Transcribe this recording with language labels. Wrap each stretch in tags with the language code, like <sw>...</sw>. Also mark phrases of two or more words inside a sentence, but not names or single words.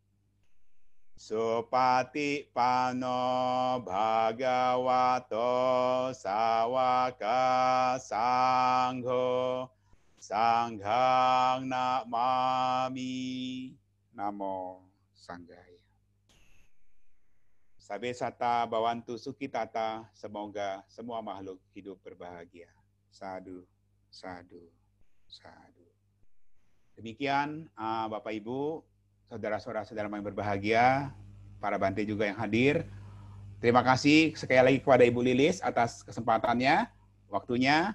<pi>Supati pano bhagavato sawaka sangho sanghang namami. Namo Sanghaya. Sabe sata bawantu sukitata,</pi> <id>semoga semua makhluk hidup berbahagia.</id> <pi>Sadu, sadu, sadu.</pi> <id>Demikian Bapak Ibu, saudara-saudara yang berbahagia, para Bante juga yang hadir. Terima kasih sekali lagi kepada Ibu Lilis atas kesempatannya, waktunya.</id>